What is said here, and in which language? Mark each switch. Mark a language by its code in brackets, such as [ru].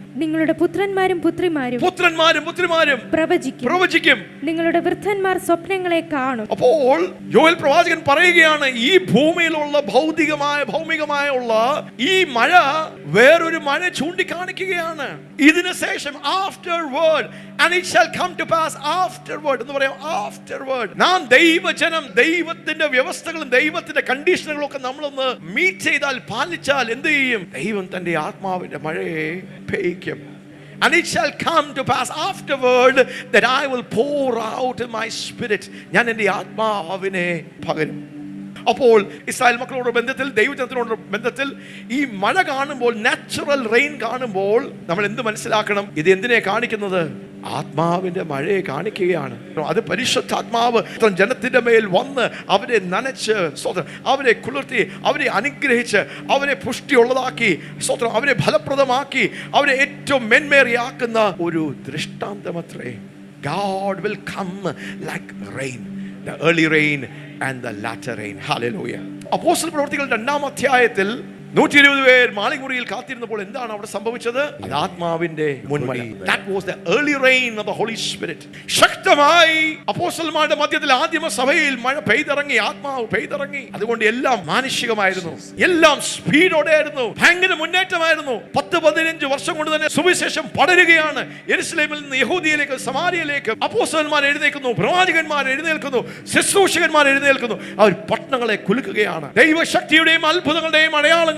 [ml] നിങ്ങളുടെ പുത്രന്മാരും പുത്രിമാരും പ്രവചിക്കും. നിങ്ങളുടെ വൃദ്ധന്മാർ സ്വപ്നങ്ങളെ കാണും. അപ്പോൾ യോവേൽ പ്രവാചകൻ പറയുകയാണ്, ഈ ഭൂമിയിലുള്ള ഭൗമികമായ ഉള്ള ഈ മഴ വേറൊരു മഴ ചൂണ്ടിക്കാണിക്കുകയാണ്. ഇതിന് ശേഷം [en] afterward, and it shall come to pass afterward [ml] എന്ന് പറയാം. afterward നാം ദൈവജനം ദൈവത്തിന്റെ വ്യവസ്ഥകളും ദൈവത്തിന്റെ കണ്ടീഷനുകളും ഒക്കെ നമ്മളൊന്ന് മീറ്റ് ചെയ്താൽ, പാലിച്ചാൽ എന്ത് ചെയ്യും? ദൈവം തന്റെ ആത്മാവിന്റെ മഴയെ പെയ്ക്കും. [en] And it shall come to pass afterward that I will pour out my spirit. [ml] ഞാൻ എൻ്റെ ആത്മാവിനെ പകരും. അപ്പോൾ ഇസ്രായേൽ മക്കളോട് ബന്ധത്തിൽ, ദൈവജനത്തിനോട് ബന്ധത്തിൽ ഈ മഴ കാണുമ്പോൾ, നാച്ചുറൽ റെയിൻ കാണുമ്പോൾ നമ്മൾ എന്ത് മനസ്സിലാക്കണം? ഇത് എന്തിനെ കാണിക്കുന്നത്? ആത്മാവിന്റെ മഴയെ കാണിക്കുകയാണ്. അത് പരിശുദ്ധാത്മാവ് ജനത്തിന്റെ മേൽ വന്ന് അവരെ നനച്ച്, അവരെ കുളിർത്തി, അവരെ അനുഗ്രഹിച്ച്, അവരെ പുഷ്ടിയുള്ളതാക്കി, അവരെ ഫലപ്രദമാക്കി, അവരെ ഏറ്റവും മെന്മേറിയാക്കുന്ന ഒരു ദൃഷ്ടാന്തമത്രേ. [en] God will come like rain, the early rain and the latter rain. Hallelujah. [ml] അപ്പോസ്തല പ്രവൃത്തികൾ 2-ാം അധ്യായത്തിൽ 120 പേർ മാളികമുറിയിൽ കാത്തിരുന്നപ്പോൾ എന്താണ് അവിടെ സംഭവിച്ചത്? അത് ആത്മാവിന്റെ മുൻമഴ. [en] That was the early rain of the Holy Spirit. [ml] ശക്തമായി അപ്പോസ്തലന്മാരുടെ മധ്യത്തിൽ ആദിമ സഭയിൽ മഴ പെയ്തിറങ്ങി, ആത്മാവ് പെയ്തിറങ്ങി. അതുകൊണ്ട് എല്ലാം മാനുഷികമായിരുന്നു, എല്ലാം സ്പീഡോടെ ആയിരുന്നു, ഭയങ്കര മുന്നേറ്റമായിരുന്നു. 10-15 വർഷം കൊണ്ട് തന്നെ സുവിശേഷം പടരുകയാണ്. യെരുശലേമിൽ നിന്ന് യഹൂദിയയിലേക്ക്, സമാരിയയിലേക്ക് അപ്പോസ്തലന്മാർ എഴുന്നേൽക്കുന്നു, പ്രവാചകന്മാർ എഴുന്നേൽക്കുന്നു, ശുശ്രൂഷകന്മാർ എഴുന്നേൽക്കുന്നു. അവർ പട്ടണങ്ങളെ കുലുക്കുകയാണ്. ദൈവശക്തിയുടെയും അത്ഭുതങ്ങളുടെയും അടയാളങ്ങൾ